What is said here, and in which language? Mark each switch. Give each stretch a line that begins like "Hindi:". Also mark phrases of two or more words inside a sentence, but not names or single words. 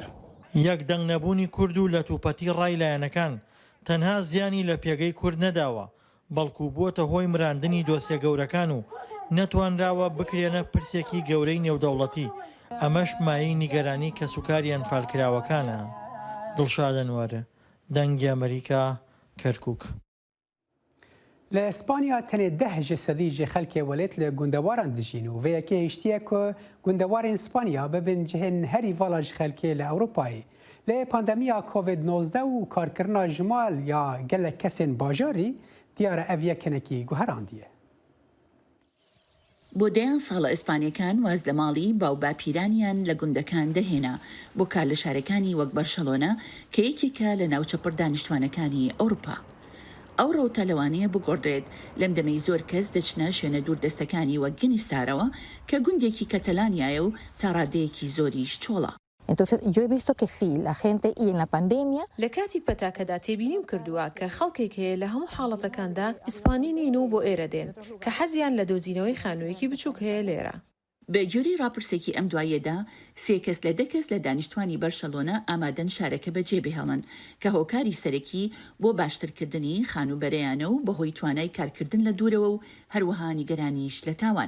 Central Kurdish: یەک دەنگ نەبوونی کورد و لە تووپەتی ڕای لایەنەکان تەنها زیانی لە پێگەی کورد نەداوە بەڵکو بووەتە هۆی مراندنی دۆسیە گەورەکان و نەتوانراوە بکرێنە پرسێکی گەورەی نێودەوڵەتی ئەمەش مایەی نیگەرانی کەسوکاری ئەنفالکراوەکانە. دڵشادەنوارە دەنگی ئەمریکا کەرکووک.
Kurdish: لە ئەسپانیا تەنێ 10 سەدی جێ خەلکێ وەلێت لە گوندەواران دژین و vەیەکێ هیشتیە کە گوندەوارên ئیسپانیا ببن cihên herî vala ji xelkê li Ewropayê lê pandemiya COVID-19 û karkirina ji mal ya gelek kesên bajarî diyara ev yekenekî guherandiye.
Central Kurdish: بۆ دەیان ساڵە ئیسپانیەکان واز لە ماڵی باوباپیرانیان لە گوندەکان دەهێنا بۆ کار لە شارەکانی وەک بەرشەلۆنە کە یەکێکە لە ناوچەپڕ دانیشتوانەکانی ئەوروپا. ئەو ڕەوتە لەوانەیە بگۆڕدرێت لەم دەمەی زۆر کەس دەچنە شوێنە دووردەستەکانی وەک گنیستارەوە کە گوندێکی کەتەلانیایە و تا ڕادەیەکی زۆریش چۆڵە.
Spanish: Entonces, yo he visto que sí, la gente y en la pandemia...
Central Kurdish: لە کاتی پەتاکەدا تێبینیم کردووە کە خەڵکێک هەیە لە هەموو حاڵەتەکاندا ئیسپانی نین و بۆ ئێرە دێن کە حەزیان لە دۆزینەوەی خانوویەکی بچووک هەیە لێرە. بە جۆری ڕاپرسێکی ئەم دوایەدا 3 کەس لە 10 کەس لە دانیشتوانی بەرشەلۆنە ئامادەن شارەکە بەجێ بهێڵن کە هۆکاری سەرەکی بۆ باشترکردنی خانوبەرەیانە و بەهۆی توانای کارکردن لە دوورەوە و هەروەها نیگەرانیش لە تاوان.